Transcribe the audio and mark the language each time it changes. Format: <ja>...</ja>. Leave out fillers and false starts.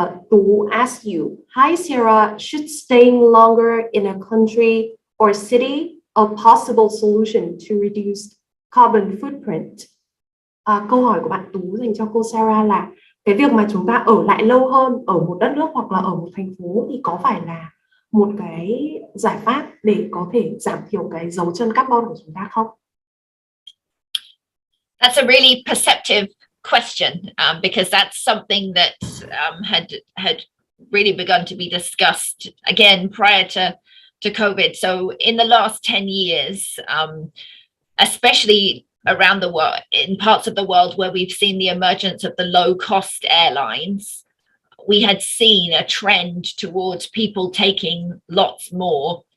<en>Tú asks you, hi Sarah, should staying longer in a country or city a possible solution to reduce carbon footprint?</en> <vi>Câu hỏi của bạn Tú dành cho cô Sarah là cái việc mà chúng ta ở lại lâu hơn ở một đất nước hoặc là ở một thành phố thì có phải là một cái giải pháp để có thể giảm thiểu cái dấu chân carbon của chúng ta không?</vi> <en>That's a really perceptive question, because that's something that had really begun to be discussed again prior to COVID. So in the last 10 years, especially around the world, in parts of the world where we've seen the emergence of the low-cost airlines, we had seen a trend towards people taking lots more</en>